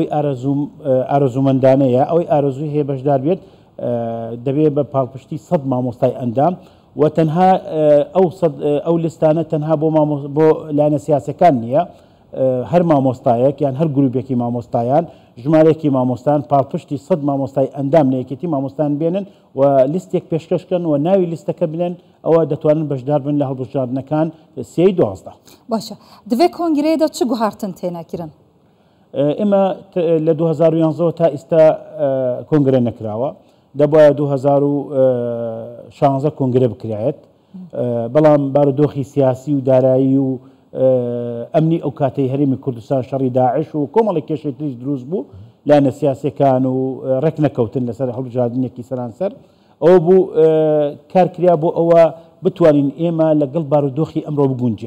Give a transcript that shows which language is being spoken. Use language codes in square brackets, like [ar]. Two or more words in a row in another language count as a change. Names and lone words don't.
[ckb] ئارەزومەندانەیە ئەوەی ئارەزوی هەیە بەشدار بێت دەبێت بە پاڵپشتی 100 مامۆستای ئەندام و تەنها ئەو لیستانە تەنها بۆ لایەنە سیاسەکان نییە هەر مامۆستایەک یان هەر گروپێکی مامۆستایان ژمارەیەکی مامۆستان پاڵپشتی 100 مامۆستای ئەندام لە یەکێتی مامۆستان بێنن و لیستێک پێشکەشکەن و ناوی لیستەکە بنێن ئەوە دەتوانن بەشدار بن لە هەڵبژاردنەکان 3/12. [ku] باشە divê kongireyê çi guhartin têne kirin؟ [ckb] ئێمە لە 2011 تا ئێستا کۆنگرە نەکراوە دەبایە 2016 کۆنگرە بکرایەت بەڵام بارودۆخی سیاسی و دارایی و ئەمنی ئەو کاتەی هەرێمی کوردستان شەڕی داعش و کۆمەڵی کێشەی تریش دروست بوو لایەنە سیاسیەکان و ڕێک نەکەوتن لەسەر هەڵبژاردنێکی سەرانسەر ئەوە بوو کارکریا بۆ ئەوە بتوانین ئێمە لەگەڵ بارودۆخی ئەمڕۆ بگونجێن.